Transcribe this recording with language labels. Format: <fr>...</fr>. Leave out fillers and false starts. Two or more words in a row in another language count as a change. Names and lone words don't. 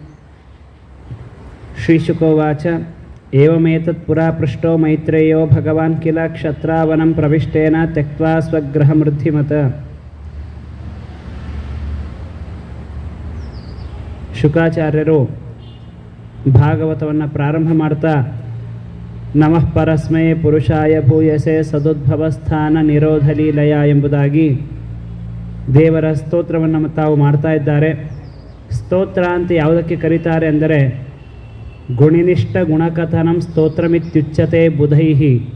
<sa>ಶ್ರೀಶುಕೋವಾಚ ಏವಮೇತತ್ ಪುರಾ ಪೃಷ್ಟೋ ಮೈತ್ರೇಯೋ ಭಗವಾನ್ ಕಿಲ ಕ್ಷತ್ರಾವನಂ ಪ್ರವಿಷ್ಟೇನ ತ್ಯಕ್ತ್ವಾ ಸ್ವಗೃಹಮೃದ್ಧಿಮತ.</sa> <kn>ಶುಕಾಚಾರ್ಯರು ಭಾಗವತವನ್ನು ಪ್ರಾರಂಭ ಮಾಡ್ತಾ</kn> <sa>ನಮಃ ಪರಸ್ಮೈ ಪುರುಷಾಯ ಭೂಯಸೆ ಸದುದ್ಭವಸ್ಥಾನ ನಿರೋಧಲೀಲಯ</sa> <kn>ಎಂಬುದಾಗಿ ದೇವರ ಸ್ತೋತ್ರವನ್ನು ತಾವು ಮಾಡ್ತಾ ಇದ್ದಾರೆ. ಸ್ತೋತ್ರ ಅಂತ ಯಾವುದಕ್ಕೆ ಕರೀತಾರೆ ಅಂದರೆ</kn> <sa>ಗುಣಿನಿಷ್ಠ ಗುಣಕಥನಂ ಸ್ತೋತ್ರಮಿತ್ಯುಚ್ಯತೆ ಬುಧೈಹಿ.</sa>